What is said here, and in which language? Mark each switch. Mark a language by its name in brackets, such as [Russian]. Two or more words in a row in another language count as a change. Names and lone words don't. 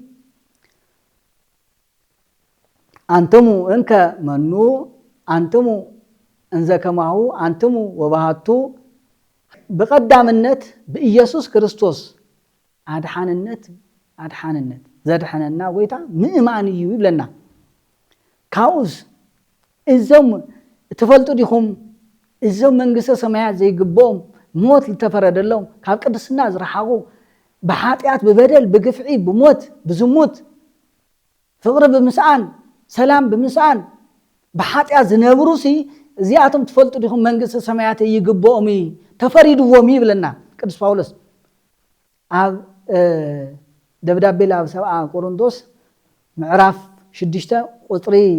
[Geez] አንተሙ እንከ መኑ አንተሙ እንዘከማሁ አንተሙ ወባሃቱ [Tigrinya] በቀዳምነት በኢየሱስ ክርስቶስ አድሓንነት ዘድሓነና ጎይታ ምእማን እዩ ይብለና ካውስ እዞም ተፈልጡ ዲኹም እዞም መንግስተ ሰማያት ዘይግቦም ሞት ልተፈረደሎም ካብ ቅድስና ዝረሓቁ በኃጢአት በበደል በግፍዒ በሞት በዝሙት ፍቅሪ ብምስአን ሰላም ብምስአን በኃጢአት ዝነብሩሲ እዚአቶም ተፈልጡ ዲኹም መንግስተ ሰማያት ይግቦም ተፈሪድዎም ይብለና ቅዱስ ጳውሎስ ኣብ ደብዳቤ ላብ ሰብአ ቆሮንቶስ ምዕራፍ 6 ቁጥሪ